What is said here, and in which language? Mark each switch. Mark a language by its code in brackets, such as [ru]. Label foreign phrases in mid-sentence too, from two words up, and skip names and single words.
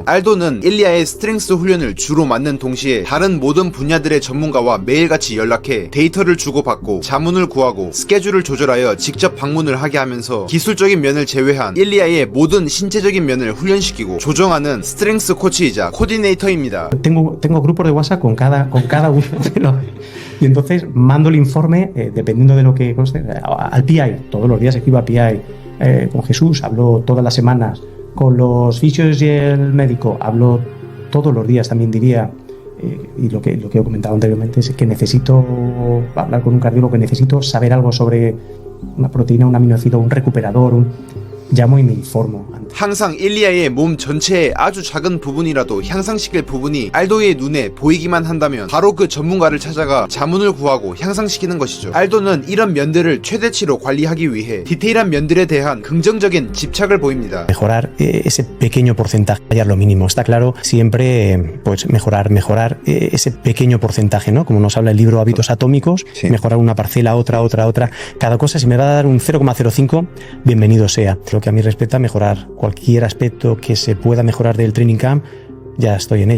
[ko] 알도는 일리아의 스트렝스 훈련을 주로 맡는 동시에 다른 모든 분야들의 전문가와 매일같이 연락해 데이터를 주고받고 자문을 구하고 스케줄을 조절하여 직접 방문을 하게 하면서 기술적인 면을 제외한 일리아의 모든 신체적인 면을 훈련시키고 조정하는 스트렝스 코치이자 코디네이터입니다. [es] Tengo grupos de WhatsApp con cada uno de los... Y entonces mando el informe, dependiendo de lo que conste, al PI. Todos los días escribo al PI. Con Jesús hablo todas las semanas. Con los fisios y el médico hablo todos los días, también diría, y lo que he comentado anteriormente es que necesito hablar con un cardiólogo, que necesito saber algo sobre una proteína, un aminoácido, un recuperador, llamo y me informo. [ko] 항상 일리아의 몸 전체의 아주 작은 부분이라도 향상시킬 부분이 알도의 눈에 보이기만 한다면 바로 그 전문가를 찾아가 자문을 구하고 향상시키는 것이죠. 알도는 이런 면들을 최대치로 관리하기 위해 디테일한 면들에 대한 긍정적인 집착을 보입니다. [es] Mejorar ese pequeño porcentaje, hallar lo mínimo. Está claro, siempre pues mejorar ese pequeño porcentaje, ¿no? Como nos habla el libro Hábitos Atómicos, mejorar una parcela, otra. Cada cosa, si me va a dar un 0,05, bienvenido sea. Lo que a mí respecta, mejorar cualquier aspecto que se pueda mejorar del [en] training camp, [es] ya estoy en ello.